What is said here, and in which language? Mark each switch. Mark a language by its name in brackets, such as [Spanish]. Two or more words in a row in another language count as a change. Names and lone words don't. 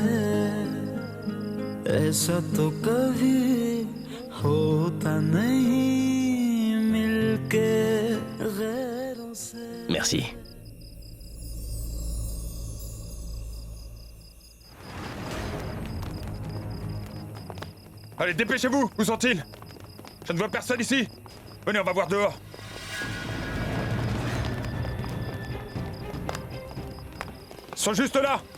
[Hindi] ऐसा तो कभी होता नहीं मिलके गैरों से [French] Merci. Allez, dépêchez-vous! Où sont-ils? Je ne vois personne ici! Venez, on va voir dehors! Ils sont juste là!